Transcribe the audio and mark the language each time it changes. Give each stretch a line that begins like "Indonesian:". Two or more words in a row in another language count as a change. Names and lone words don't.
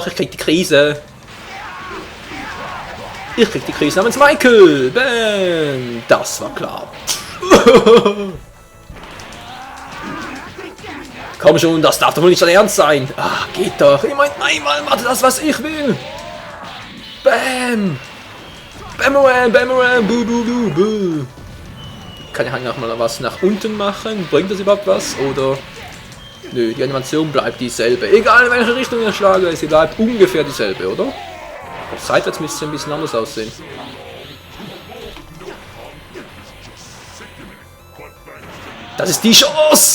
German: Ich krieg die Krise. Ich krieg die Krise namens Michael. Bam. Das war klar. Komm schon, das darf doch wohl nicht dein Ernst sein. Ah, geht doch. Ich mein, einmal macht das, was ich will. Bam. Bamaran, Bamaran, bu, bu, bu, bu. Kann ich eigentlich auch mal was nach unten machen? Bringt das überhaupt was? Oder? Nö, die Animation bleibt dieselbe. Egal in welche Richtung ich schlage, sie bleibt ungefähr dieselbe, oder? Auch seitwärts müsste es ein bisschen anders aussehen. Das ist die Chance!